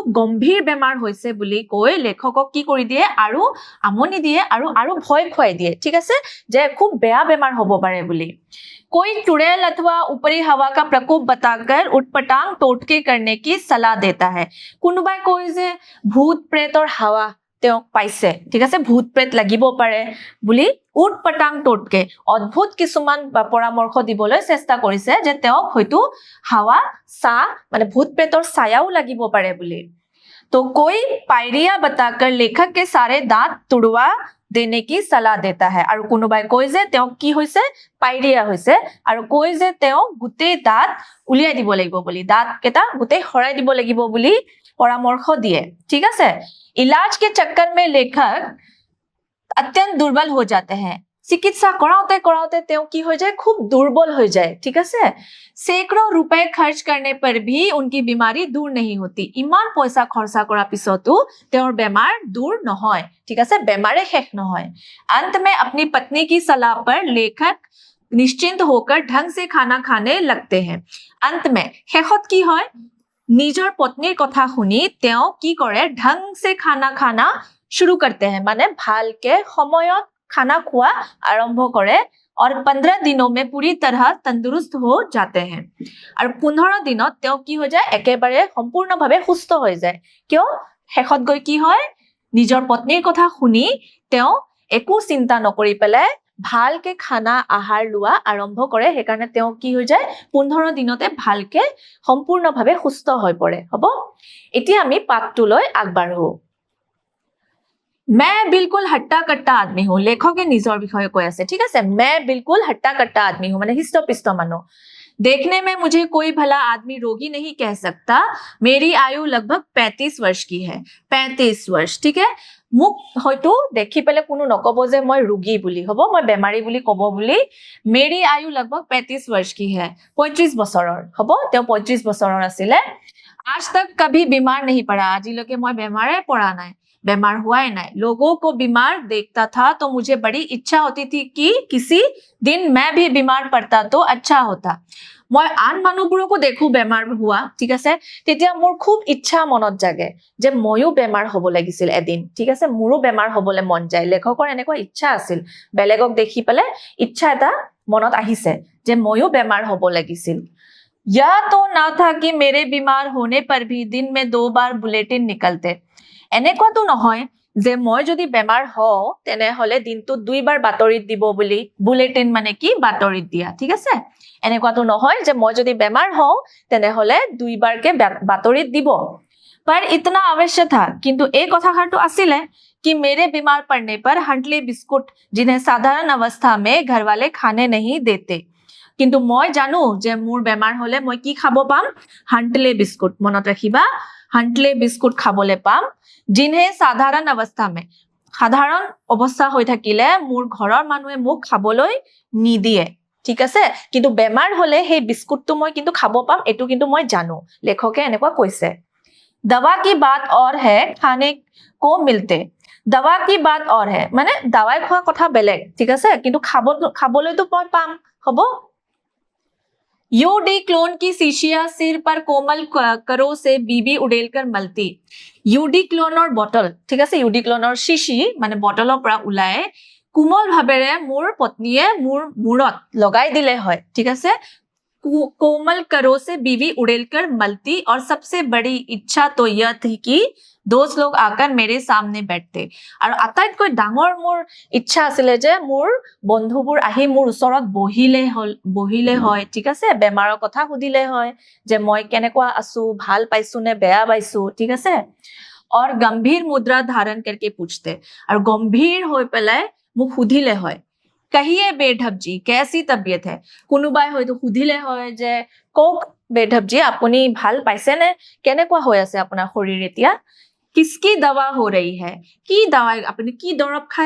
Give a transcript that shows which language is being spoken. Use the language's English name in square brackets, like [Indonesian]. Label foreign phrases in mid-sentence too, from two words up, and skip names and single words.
[Assamese] গম্ভীৰ বেমাৰ হৈছে বুলি কৈ লেখকক কি কৰি দিয়ে আৰু আমনি দিয়ে আৰু ভয় খুৱাই দিয়ে ঠিক আছে যে খুব বেয়া বেমাৰ হ'ব পাৰে বুলি [Hindi] कोई चुड़ैल अथवा ऊपरी हवा का प्रकोप बताकर उटपटांग टोटके करने की सलाह देता है [Assamese] কোনোবাই কয় যে ভূত প্ৰেতৰ হাৱা তেওঁক পাইছে ঠিক আছে ভূত প্ৰেত লাগিব পাৰে বুলি উটপটাং টটকে অদ্ভুত কিছুমান পৰামৰ্শ দিবলৈ চেষ্টা কৰিছে যে তেওঁক হয়তো হাৱা সা মানে ভূত প্ৰেতৰ ছায়াও লাগিব পাৰে বুলি [Hindi] तो कोई पायरिया बताकर लेखक के सारे दांत तुड़वा देने की सलाह देता है और [Assamese] কোনোবাই কয় যে তেওঁক কি হৈছে পায়ৰিয়া হৈছে আৰু কয় যে তেওঁ গুটে দাঁত উলিয়াই দিব লাগিব বুলি দাঁত কেটা গুটে হৰাই দিব লাগিব বুলি পৰামৰ্শ দিয়ে ঠিক আছে [Hindi] इलाज के चक्कर में लेखक अत्यंत दुर्बल हो जाते हैं चिकित्सा कराते कराते [Assamese] তেওঁ কি হৈ যায় খুব [Hindi] दुर्बल हो जाए ठीक আছে सैकड़ों रुपए खर्च करने पर भी उनकी बीमारी दूर नहीं होती [Assamese] ইমান পইচা খৰচা কৰা পিছতো তেওঁৰ বেমাৰ [Hindi] दूर [Assamese] নহয় ঠিক আছে বেমাৰে শেষ নহয় [Hindi] अंत में अपनी पत्नी की सलाह पर लेखक निश्चिंत होकर ढंग से खाना खाने लगते हैं अंत में [Assamese] শেষত কি হয় নিজৰ পত্নীৰ কথা শুনি তেওঁ কি কৰে [Hindi] ढंग से खाना खाना शुरू करते हैं माने [Assamese] ভালকে সময়ত [Hindi] खाना खुआ आरंभ करे और 15 दिनों में पूरी तरह तंदुरुस्त हो जाते हैं और [Assamese] 15 दिनत তেওঁ কি হৈ যায় একেবাৰে সম্পূৰ্ণভাৱে সুস্থ হৈ যায় কিয় শেষত গৈ কি হয় নিজৰ পত্নীৰ কথা শুনি তেওঁ একো চিন্তা নকৰি পেলাই ভালকে খানা আহাৰ লোৱা আৰম্ভ কৰে হেকাৰণে তেওঁ কি হৈ যায় 15 দিনতে ভালকে সম্পূৰ্ণভাৱে সুস্থ হৈ পৰে হ'ব এতিয়া আমি পাঠটো লৈ আগবাঢ়ো [Hindi] मैं बिल्कुल हट्टा कट्टा आदमी हूं [Assamese] লেখকে নিজৰ বিষয় কৈ আছে ঠিক আছে [Hindi] मैं बिल्कुल हट्टा कट्टा आदमी हूं माने हिष्टपिष्ट मानो देखने में मुझे कोई भला आदमी रोगी नहीं कह सकता मेरी आयु लगभग 35 वर्ष की है 35 वर्ष ठीक है [Assamese] মোক হয়তো দেখি পেলে কোনো নকব যে মই ৰোগী বুলি হ'ব মই বেমাৰী বুলি কব বুলি [Hindi] मेरी आयु लगभग 35 वर्ष की है [Assamese] 35 বছৰৰ হ'ব তেওঁ 35 বছৰৰ আছিলে [Hindi] आज तक कभी बीमार नहीं पड़ा [Assamese] আজিলৈকে মই বেমাৰে পৰা নাই [Hindi] बीमार हुआ ही नहीं लोगों को बीमार देखता था तो मुझे बड़ी इच्छा होती थी कि किसी दिन मैं भी बीमार पड़ता तो अच्छा होता मैं आन [Assamese] মানুহবোৰকো দেখো বেমাৰ হোৱা ঠিক আছে তেতিয়া মোৰ খুব ইচ্ছা মনত জাগে যে ময়ো বেমাৰ হ'ব লাগিছিল এদিন ঠিক আছে মোৰো বেমাৰ হ'বলে মন যায় লেখকৰ এনেকুৱা ইচ্ছা আছিল বেলেগক দেখি পেলে ইচ্ছা এটা মনত আহিছে যে ময়ো বেমাৰ হ'ব লাগিছিল [Hindi] या तो ना था कि मेरे बीमार होने पर भी दिन में 2 बार बुलेटिन निकलते [Assamese] এনেকুৱাটো নহয় যে মই যদি বেমাৰ হও তেনে হলে দিনটো 2 বাৰ বাতৰিত দিব বুলি বুলেটিন মানে কি বাতৰিত দিয়া ঠিক আছে এনেকুৱাটো নহয় যে মই যদি বেমাৰ হও তেনে হলে 2 বাৰকে বাতৰিত দিব [Hindi] पर इतना अवश्य था किंतु एक [Assamese] কথাটো আছিলে [Hindi] कि मेरे बीमार पड़ने पर हंटले बिस्कुट जिन्हें साधारण अवस्था में घर वाले खाने नहीं देते किंतु [Assamese] মই জানো যে মোৰ বেমাৰ হলে মই কি খাব পাম হন্টলে বিস্কুট মনত ৰাখিবা हंटले बिस्कुट খাবলৈ পাম [Hindi] जिन्हें साधारण अवस्था में साधारण अवस्था [Assamese] হৈ থাকিলে মোৰ ঘৰৰ মানুহে মোক খাবলৈ নিদিয়ে ঠিক আছে কিন্তু বেমাৰ হলে সেই বিস্কুটটো মই কিন্তু খাব পাম এটো কিন্তু মই জানো লেখকে এনেকুৱা কৈছে [Hindi] दवा की बात और है खाने को मिलते दवा की बात और है माने दवाई [Assamese] খোৱা কথা বেলেগ ঠিক আছে কিন্তু খাবলৈতো মই পাম হ'ব [Hindi] यूडी क्लोन की शीशियां सिर पर कोमल करो से बीबी उडेलकर मलती यूडी क्लोनर बटल ठीक আছে यूडी क्लोनर शीशी माने बटলৰ [Assamese] পৰা উলাই কোমল ভাবেৰে মোৰ পত্নীয়ে মোৰ মুৰত লগাই দিলে হয় ঠিক আছে [Hindi] कोमल करो से बीवी उड़ेलकर मलती और सबसे बड़ी इच्छा तो यह थी कि दोस्त लोग आकर मेरे सामने बैठते और [Assamese] আটাইতকৈ ডাঙৰ মোৰ ইচ্ছা আছিল যে মোৰ বন্ধুবোৰ আহি মোৰ ওচৰত বহিলে হয় ঠিক আছে বেমাৰৰ কথা সুধিলে হয় যে মই কেনেকুৱা আছো ভাল পাইছো নে বেয়া পাইছো ঠিক আছে [Hindi] और गंभीर मुद्रा धारण करके पूछते और गंभीर [Assamese] হৈ পেলাই মোক সুধিলে হয় [Hindi] कहिए बेढब जी कैसी तबियत है [Assamese] কোনোবাই হয়তো সুধিলে হয় যে কক বেঢব জি আপুনি ভাল পাইছে নে কেনেকুৱা হৈ আছে আপোনাৰ শৰীৰ এতিয়া [Hindi] किसकी दवा हो रही है की दवाई अपनी की दरब खाई